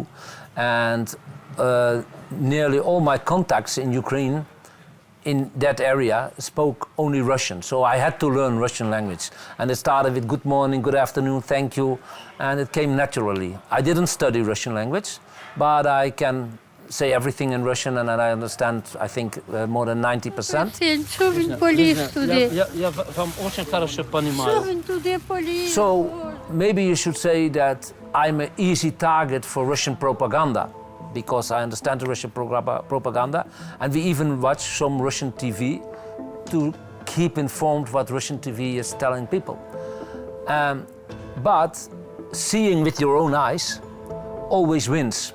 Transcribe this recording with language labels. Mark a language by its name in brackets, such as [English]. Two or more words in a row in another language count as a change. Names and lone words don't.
[English] And nearly all my contacts in Ukraine, in that area, spoke only Russian. So I had to learn Russian language. And it started with good morning, good afternoon, thank you. And it came naturally. I didn't study Russian language, but I can say everything in Russian, and I understand, I think, more than 90%. [Ukrainian] Що він поліз туди? [Russian] Я вам очень хорошо понимаю. [Ukrainian] Що він туди поліз? [English] So maybe you should say that I'm an easy target for Russian propaganda, because I understand the Russian propaganda, and we even watch some Russian TV to keep informed what Russian TV is telling people. But seeing with your own eyes always wins.